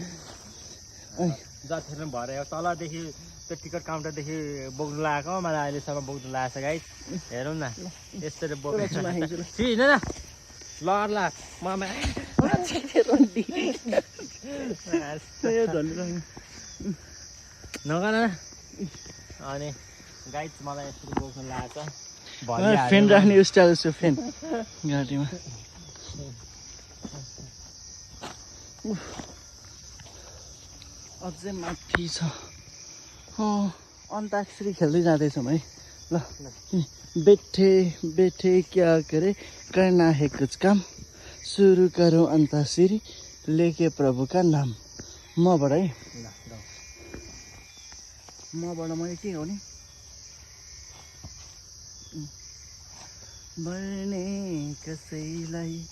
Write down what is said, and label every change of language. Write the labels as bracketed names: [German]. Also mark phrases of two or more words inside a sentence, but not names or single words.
[Nepali] जतिखेर भरे तलदेखि त्यो टिकट काउन्टरदेखि बोक्नु लगाएको मलाई अहिलेसम्म बोक्नु लगाएको छ गाई हेरौँ न यसरी बोक्नु हिँड न लर ल ममा नगर अनि गाई मलाई यसरी बोक्नु लगाएको छ फेन राख्ने स्टाइल छ फेन घाँटीमा अझै माथि छ अन्ताक्षरी खेल्दै जाँदैछौँ है ल [Hindi] बैठे बैठे क्या करे करना है कुछ काम सुरु करो अन्ताक्षरी लेके प्रभु का नाम [Nepali] मबाट है मबाट मैले के हो नि मर्ने कसैलाई